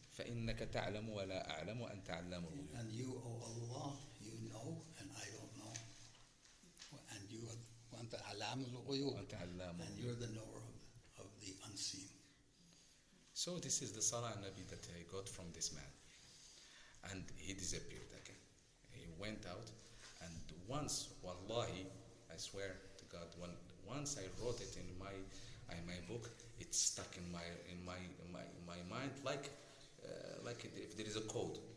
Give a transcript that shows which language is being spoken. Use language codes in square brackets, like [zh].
[ar] فإنك تعلم ولا أعلم وأنت علام الغيوب. [en] And you, O Allah, you know and I don't know. And you, [ar] وأنت علام الغيوب. وأنت علام [en] And [ar] الغيوب. [en] you're the knower of the unseen. So this is the Salah Nabi that I got from this man. And he disappeared again. He went out, and once, wallahi, I swear to God, once I wrote it in my book, it's stuck in my mind like if there is a code.